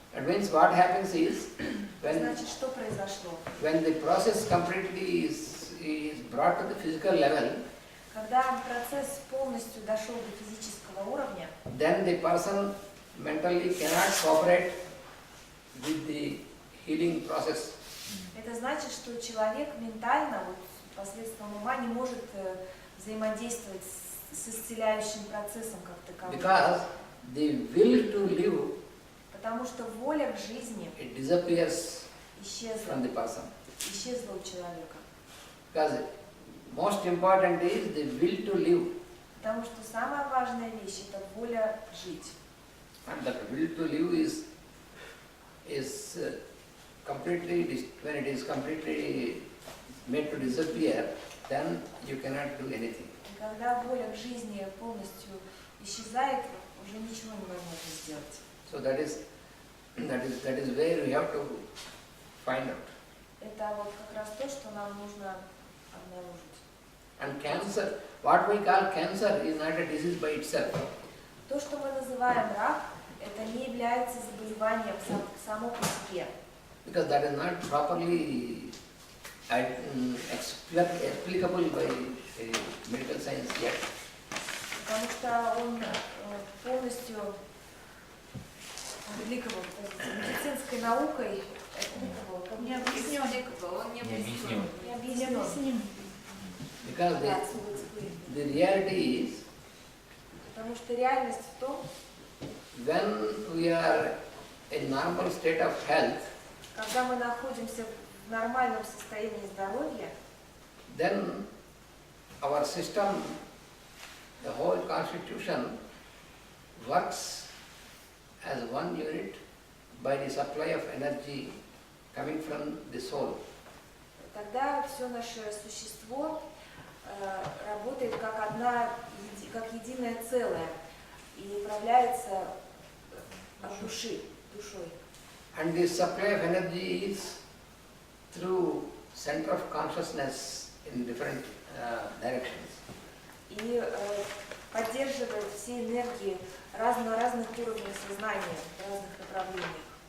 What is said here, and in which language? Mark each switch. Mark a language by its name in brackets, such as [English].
[English] That means what happens is [Russian] Значит, что произошло? [English] when the process completely is brought to the physical level, [Russian] Когда процесс полностью дошел до физического уровня, [English] then the person mentally cannot cooperate with the healing process. [Russian] это значит, что человек ментально, вот, посредством ума не может взаимодействовать с исцеляющим процессом как таковым. [English] Because the will to live, [Russian] Потому что воля к жизни [English] it disappears [Russian] исчезла, [English] from the person. [Russian] исчезла у человека. [English] Because most important is the will to live. [Russian] Потому что самая важная вещь – это воля жить. [English] And that will to live is completely, when it is completely made to disappear, then you cannot do anything. [Russian] И когда воля к жизни полностью исчезает, уже ничего не возможно сделать. [English] So that is where we have to find out. [Russian] Это вот как раз то, что нам нужно обнаружить. [English] And cancer, what we call cancer is not a disease by itself. [Russian] То, что мы называем рак, это не является заболеванием само по себе. [English] Because that is not properly applicable by medical science yet. [Russian] Потому что он полностью медицинской наукой не объяснен. Он не Не объяснен. не объяснен. [English] Because the reality is, [Russian] Потому что реальность в том, [English] when we are in normal state of health, [Russian] когда мы находимся в нормальном состоянии здоровья, [English] then our system, the whole constitution works as one unit by the supply of energy coming from the soul. [Russian] тогда все наше существо работает как единое целое и управляется от душой. [English] And the supply of energy is through center of consciousness in different directions. [Russian] И поддерживает все энергии на разных уровнях сознания, в разных направлениях.